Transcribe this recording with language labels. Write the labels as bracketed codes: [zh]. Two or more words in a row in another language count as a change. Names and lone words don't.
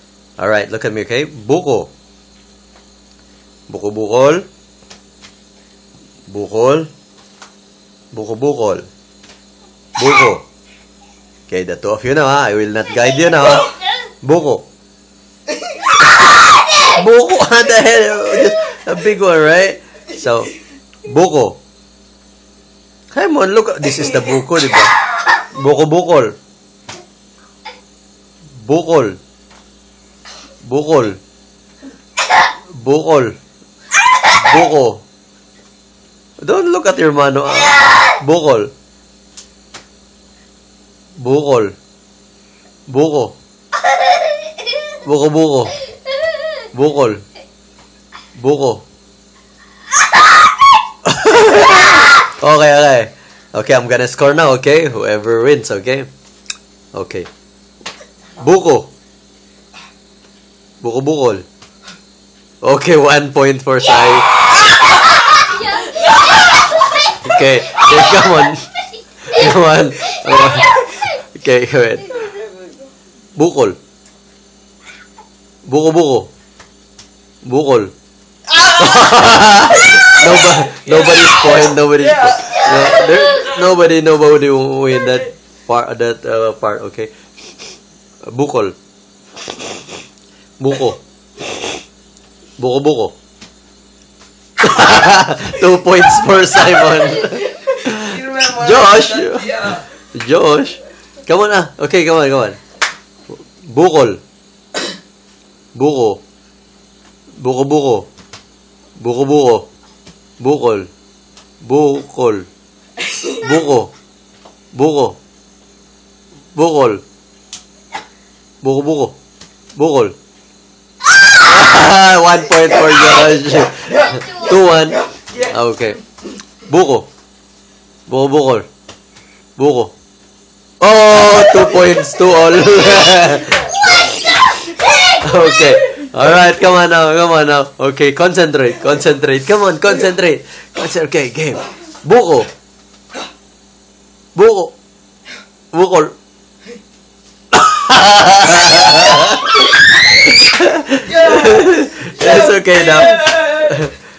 [en] Alright, look at me, [tl] okay? Buko. Buko-bukol. Bukol. Buko-bukol. Buko. [en] Okay, the two of you now, ha? I will not guide you now, ha? [tl] Buko. Buko, [en] what the hell? A big one, right? So, buko. Come on, look. This is the buko, [tl] di ba? Buko-bukol. Bukol. Bukol. Bukol. Buko. [en] Don't look at your mano. [tl] Bukol. Bukol. Buko. Buko-buko. Bukol. Buko. [en] Okay. Okay, I'm gonna score now, okay? Whoever wins, okay? Okay. Buko. [tl] Buko-bukol. [en] Okay, 1 point for Sai. Okay, come on. Come on. Okay, wait. [tl] Bukol. Buko-buko. Bukol. [en] Nobody's point. Nobody will win that part. [tl] Okay. Bukol. Buko. [en] Buko-buko. 2 points for Simon. Josh. Come on, Okay, come on. [tl] Bukol. Buko. Buko-buko. Buko-buko. Bukol. Bukol. Buko. Buko. Bukol. Buko-buko. Bukol. [en] 1 point for Josh. 2-1. [tl] Okay. Buko. Buko-bukol. Buko. [en] Oh, 2 points to all. Okay. Alright, come on now. Okay, concentrate. Come on, concentrate. Okay, game. [tl] Buko. Buko. Bukol. [en] It's okay now.